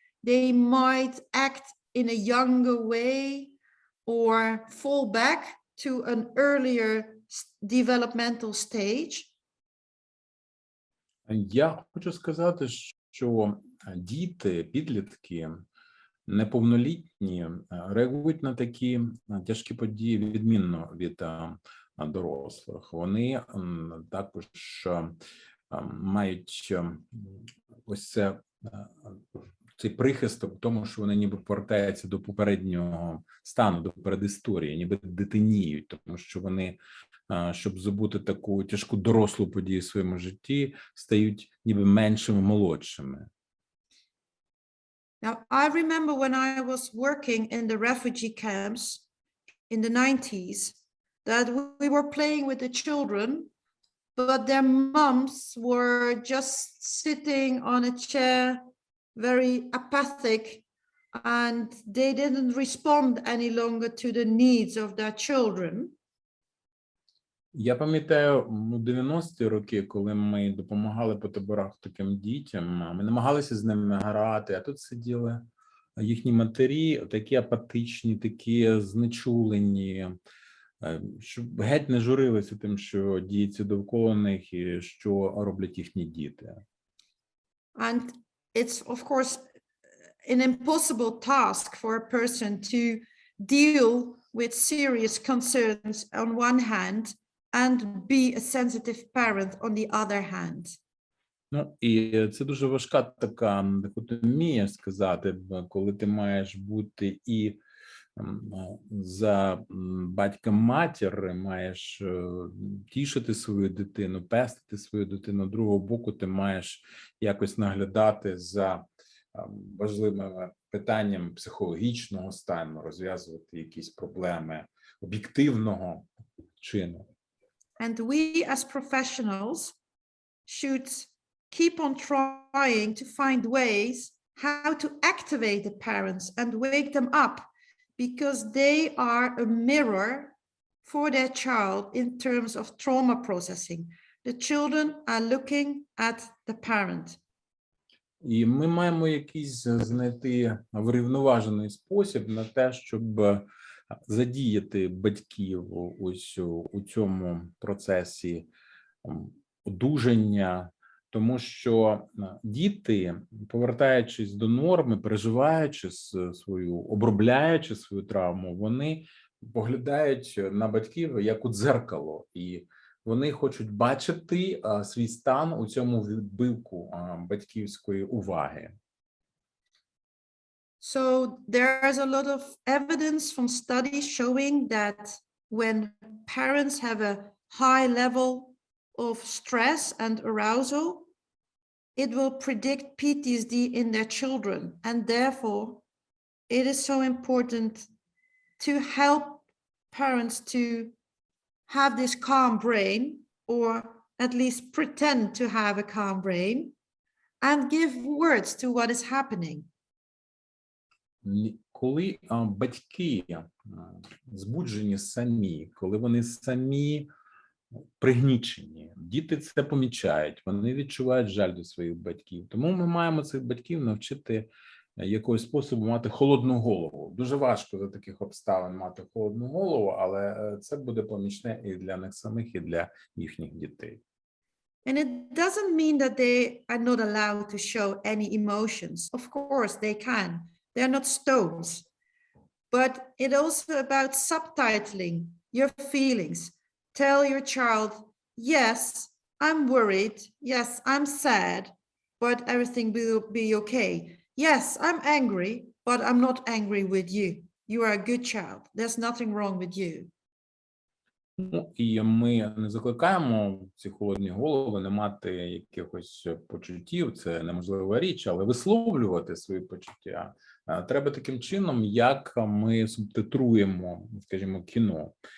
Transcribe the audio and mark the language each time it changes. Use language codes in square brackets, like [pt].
[en] They might act in a younger way or fall back to an earlier developmental stage. [uk] Я хочу сказати, що діти, підлітки, неповнолітні реагують на такі тяжкі події відмінно від дорослих. Вони також мають ось цей прихисток в тому, що вони ніби повертаються до попереднього стану, до передісторії, ніби дитиніють, тому що вони, щоб забути таку тяжку дорослу подію в своєму житті, стають ніби меншими, молодшими. [en] Now, I remember when I was working in the refugee camps in the 90s, that we were playing with the children, but their moms were just sitting on a chair, very apathic, and they didn't respond any longer to the needs of their children. [uk] Я пам'ятаю, у 90-ті роки, коли ми допомагали по таборах таким дітям, ми намагалися з ними грати, а тут сиділи їхні матері, такі апатичні, такі знечулені, щоб геть не журилися тим, що діється довкола них і що роблять їхні діти. [en] And it's, of course, an impossible task for a person to deal with serious concerns on one hand and be a sensitive parent on the other hand. [uk] Ну, і це дуже важка така дихотомія, сказати, коли ти маєш бути і за батька-матір, маєш тішити свою дитину, пестити свою дитину, з другого боку ти маєш якось наглядати за важливими питаннями психологічного стану, розв'язувати якісь проблеми об'єктивного чину. [en] And we as professionals should keep on trying to find ways how to activate the parents and wake them up, because they are a mirror for their child in terms of trauma processing. The children are looking at the parent. [uk] І ми маємо якийсь знайти врівноважений спосіб на те, щоб задіяти батьків ось у цьому процесі одужання, тому що діти, повертаючись до норми, переживаючи свою, обробляючи свою травму, вони поглядають на батьків як у дзеркало, і вони хочуть бачити свій стан у цьому відбивку батьківської уваги. [en] So there's a lot of evidence from studies showing that when parents have a high level of stress and arousal, it will predict PTSD in their children. And therefore, it is so important to help parents to have this calm brain, or at least pretend to have a calm brain, and give words to what is happening. [uk] коли батьки збуджені самі, коли вони самі пригнічені, діти це помічають, вони відчувають жаль до своїх батьків. Тому ми маємо цих батьків навчити якогось способу мати холодну голову. Дуже важко за таких обставин мати холодну голову, але це буде помічне і для них самих, і для їхніх дітей. [en] And it doesn't mean that they are not allowed to show any emotions. Of course, they can. They're not stones. But it's also about subtitling your feelings. Tell your child, yes, I'm worried. Yes, I'm sad, but everything will be okay. Yes, I'm angry, but I'm not angry with you. You are a good child. There's nothing wrong with you. [uk] Ну, і ми не закликаємо ці холодні голови не мати якихось почуттів, це неможлива річ, але висловлювати свої почуття треба таким чином, як ми субтитруємо, скажімо, кіно.